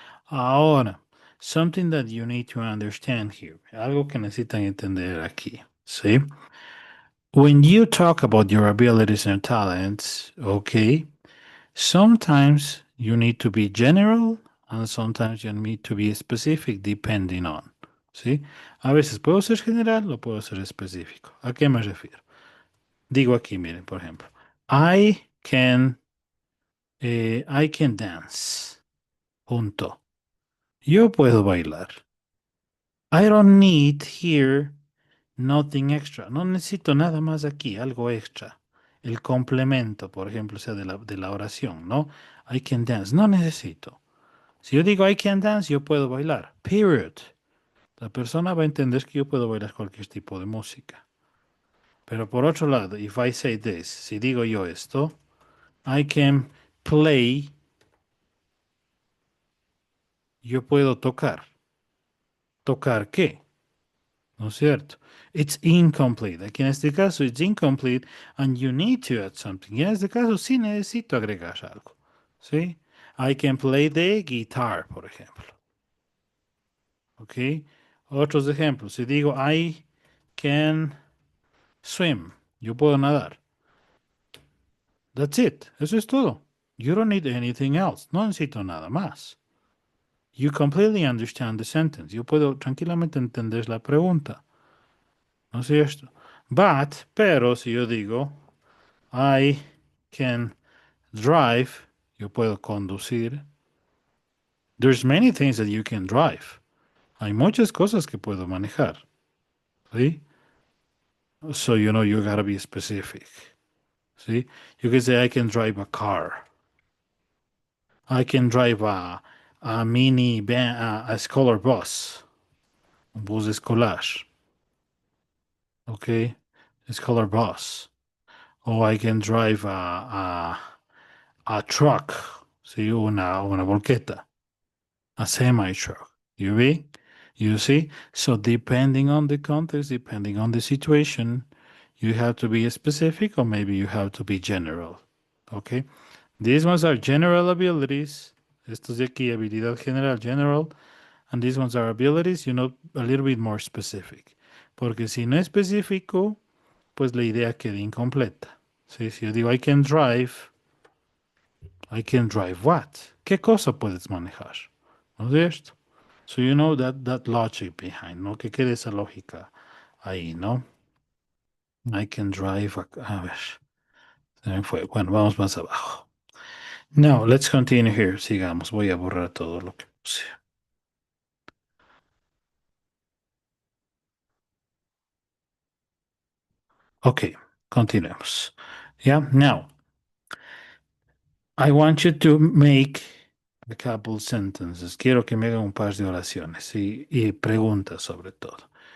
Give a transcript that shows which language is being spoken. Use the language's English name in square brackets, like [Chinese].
[Spanish] Ahora, [English] something that you need to understand here, [Spanish] algo que necesitan entender aquí, ¿sí? [English] When you talk about your abilities and talents, okay, sometimes you need to be general and sometimes you need to be specific depending on, ¿sí? [Spanish] A veces puedo ser general o puedo ser específico. ¿A qué me refiero? Digo aquí, miren, por ejemplo, [English] I can, I can dance. [Spanish] Punto. Yo puedo bailar. [English] I don't need here nothing extra. [Spanish] No necesito nada más aquí, algo extra. El complemento, por ejemplo, sea de la oración, ¿no? [English] I can dance. [Spanish] No necesito. Si yo digo I can dance, yo puedo bailar. Period. La persona va a entender que yo puedo bailar cualquier tipo de música. Pero por otro lado, [English] if I say this, [Spanish] si digo yo esto, [English] I can play, [Spanish] yo puedo tocar. ¿Tocar qué? ¿No es cierto? [English] It's incomplete. [Spanish] Aquí en este caso, [English] it's incomplete and you need to add something. [Spanish] Y en este caso, sí necesito agregar algo. [English] ¿Sí? I can play the guitar, [Spanish] por ejemplo. [English] ¿Ok? [Spanish] Otros ejemplos. Si digo [English] I can swim, [Spanish] yo puedo nadar. [English] That's it. [Spanish] Eso es todo. [English] You don't need anything else. [Spanish] No necesito nada más. [English] You completely understand the sentence. [Spanish] Yo puedo tranquilamente entender la pregunta. ¿No es cierto? Pero si yo digo, [English] I can drive, [Spanish] yo puedo conducir. [English] There's many things that you can drive. [Spanish] Hay muchas cosas que puedo manejar. [English] ¿Sí? So, you gotta be specific. ¿Sí? You can say, I can drive a car. I can drive a mini van, a scholar bus. [Spanish] Un bus escolar. [English] Okay? A scholar bus. Or I can drive a truck. See, [Spanish] una volqueta. [English] A semi truck. You see? So depending on the context, depending on the situation, you have to be specific or maybe you have to be general. Okay? These ones are general abilities. [Spanish] Estos de aquí, habilidad general, general. [English] And these ones are abilities, a little bit more specific. [Spanish] Porque si no es específico, pues la idea queda incompleta. ¿Sí? Si yo digo, [English] I can drive what? [Spanish] ¿Qué cosa puedes manejar? ¿No es cierto? [English] So you know that logic behind, [Spanish] ¿no? Que quede esa lógica ahí, ¿no? [English] I can drive [Spanish] a ver. Se me fue. Bueno, vamos más abajo. [English] Now, let's continue here. [Spanish] Sigamos. Voy a borrar todo lo que puse. Okay, continuemos. [English] Yeah, now, I want you to make a couple sentences. [Spanish] Quiero que me hagan un par de oraciones y preguntas sobre todo.